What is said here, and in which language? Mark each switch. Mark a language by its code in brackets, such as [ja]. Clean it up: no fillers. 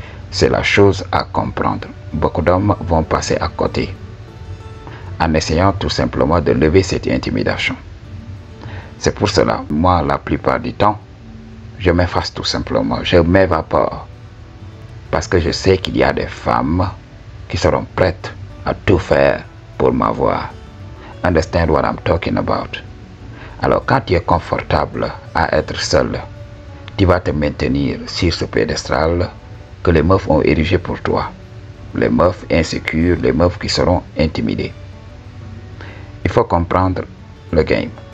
[fr] C'est la chose à comprendre. Beaucoup d'hommes vont passer à côté en essayant tout simplement de lever cette intimidation. C'est pour cela, moi, la plupart du temps, je m'efface tout simplement, je m'évapore. Parce que je sais qu'il y a des femmes qui seront prêtes à tout faire pour m'avoir. [en] Understand what I'm talking about? [fr] Alors quand tu es confortable à être seul, tu vas te maintenir sur ce piédestal que les meufs ont érigé pour toi. Les meufs insécures, les meufs qui seront intimidées. Il faut comprendre le game.